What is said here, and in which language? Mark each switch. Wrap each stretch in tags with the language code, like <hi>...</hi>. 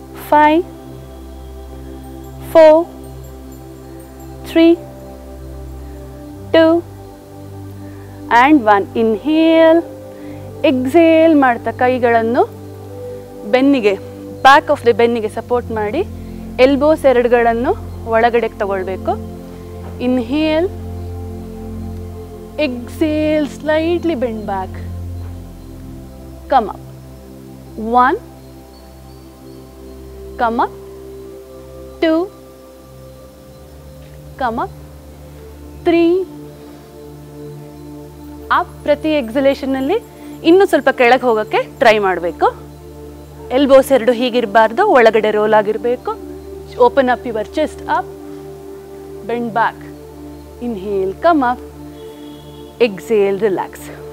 <en>5, 4, 3, 2 and 1.</en> <kn>Inhale, exhale ಮಾಡ್ತಾ ಕೈಗಳನ್ನು ಬೆನ್ನಿಗೆ, ಬ್ಯಾಕ್ ಆಫ್ ದಿ ಬೆನ್ನಿಗೆ ಸಪೋರ್ಟ್ ಮಾಡಿ ಎಲ್ಬೋಸ್ ಎರಡುಗಳನ್ನು ಒಳಗಡೆಗೆ ತಗೊಳ್ಬೇಕು.</kn> <en>Inhale, exhale, slightly bend back, come up. 1, come up, 2, come up, 3, up.</en> <kn>ಪ್ರತಿ ಎಕ್ಸಲೇಷನ್ನಲ್ಲಿ ಇನ್ನೂ ಸ್ವಲ್ಪ ಕೆಳಗೆ ಹೋಗೋಕ್ಕೆ ಟ್ರೈ ಮಾಡಬೇಕು. ಎಲ್ಬೋಸ್ ಎರಡು ಹೀಗಿರಬಾರ್ದು, ಒಳಗಡೆ ರೋಲ್ ಆಗಿರಬೇಕು.</kn> <en>Open up your chest up, bend back. Inhale, come up, exhale, relax.</en>